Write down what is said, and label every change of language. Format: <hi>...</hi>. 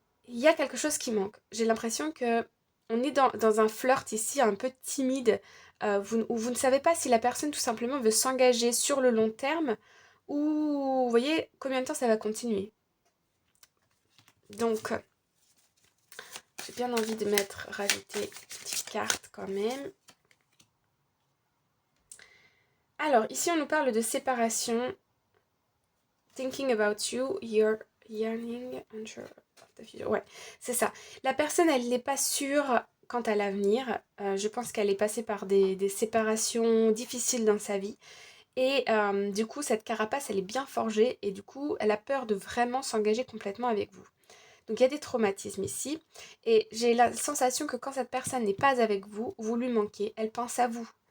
<fr>il y a quelque chose qui manque. J'ai l'impression que on est dans un flirt ici un peu timide, où vous ne savez pas si la personne tout simplement veut s'engager sur le long terme ou vous voyez combien de temps ça va continuer. Donc, j'ai bien envie de rajouter une petite carte quand même. Alors, ici on nous parle de séparation.</fr> <en>Thinking about you, you're yearning, unsure of the future.</en> <fr>Ouais, c'est ça. La personne, elle n'est pas sûre quant à l'avenir. Je pense qu'elle est passée par des séparations difficiles dans sa vie. Et du coup, cette carapace, elle est bien forgée. Et du coup, elle a peur de vraiment s'engager complètement avec vous. Donc, il y a des traumatismes ici. Et j'ai la sensation que quand cette personne n'est pas avec vous, vous lui manquez. Elle pense à vous.</fr>